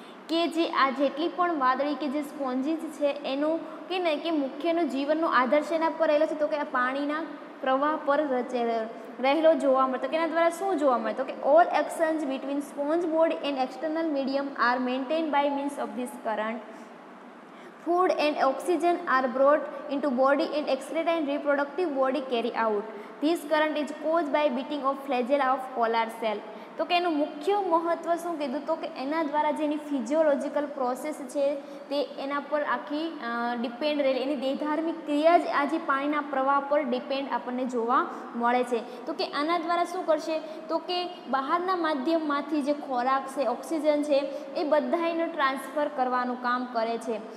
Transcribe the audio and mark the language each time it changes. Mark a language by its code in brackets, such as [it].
[gu] કે જે આ જેટલી પણ વાદળી કે જે સ્પોન્જીસ છે એનો કે મુખ્યનો જીવનનો આધાર છે એના પર રહેલો છે, તો કે આ પાણીના પ્રવાહ પર રહેલો જોવા મળતો. કે એના દ્વારા શું જોવા મળે? [en] તો કે all actions between sponge body and external medium are maintain by means of this current. Food and oxygen are brought into body and excreta and reproductive body carry out. This current is caused by beating of flagella of polar cell. [gu] તો કે એનું મુખ્ય મહત્ત્વ શું કીધું? તો કે એના દ્વારા જેની ફિઝિયોલોજીકલ પ્રોસેસ છે તે એના પર આખી ડિપેન્ડ રહેલી, એની દેહધાર્મિક ક્રિયા જ આ જે પાણીના પ્રવાહ પર ડિપેન્ડ આપણને જોવા મળે છે. તો કે આના દ્વારા શું કરશે? તો કે બહારના માધ્યમમાંથી જે ખોરાક છે, ઓક્સિજન છે, એ બધાયનું ટ્રાન્સફર કરવાનું કામ કરે છે.